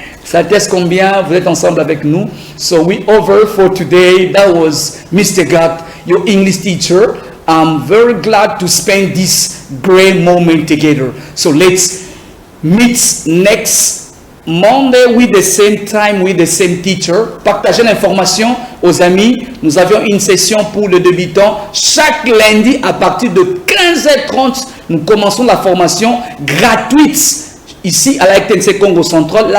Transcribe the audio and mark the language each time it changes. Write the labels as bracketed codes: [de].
[fr] Ça teste combien vous êtes ensemble avec nous. [en] So we over for today. That was Mr. God, your English teacher. I'm very glad to spend this great moment together. So let's meet next Monday with the same time, with the same teacher. [fr] Partagez l'information aux amis. Nous avions une session pour le débutant. Chaque lundi à partir de 15h30, nous commençons la formation gratuite ici à la RTNC Congo Central.